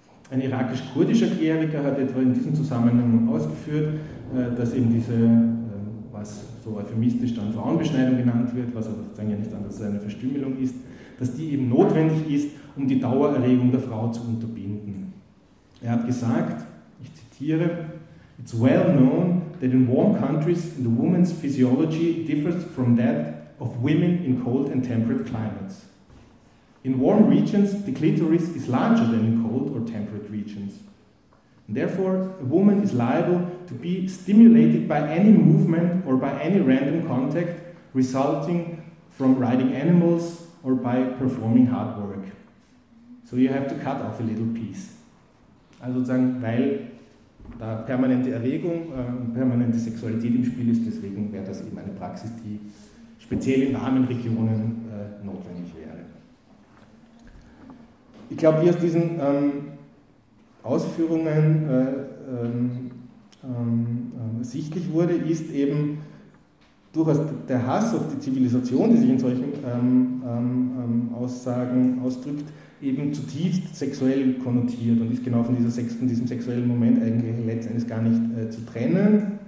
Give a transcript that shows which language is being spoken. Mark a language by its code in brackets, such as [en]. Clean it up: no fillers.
[de] Ein irakisch-kurdischer Kleriker hat etwa in diesem Zusammenhang ausgeführt, dass eben diese, was so euphemistisch dann Frauenbeschneidung genannt wird, was aber sozusagen ja nichts anderes als eine Verstümmelung ist, dass die eben notwendig ist, um die Dauererregung der Frau zu unterbinden. Er hat gesagt, ich zitiere: [en] "It's well known that in warm countries the woman's physiology differs from that of women in cold and temperate climates. In warm regions, the clitoris is larger than in cold or temperate regions. Therefore, a woman is liable to be stimulated by any movement or by any random contact resulting from riding animals or by performing hard work. So you have to cut off a little piece." [de] Also sozusagen, weil da permanente Erregung, permanente Sexualität im Spiel ist, deswegen wäre das eben eine Praxis, die speziell in warmen Regionen notwendig wäre. Ich glaube, hier aus diesen Ausführungen sichtlich wurde, ist eben durchaus der Hass auf die Zivilisation, die sich in solchen Aussagen ausdrückt, eben zutiefst sexuell konnotiert und ist genau von diesem sexuellen Moment eigentlich letztendlich gar nicht zu trennen.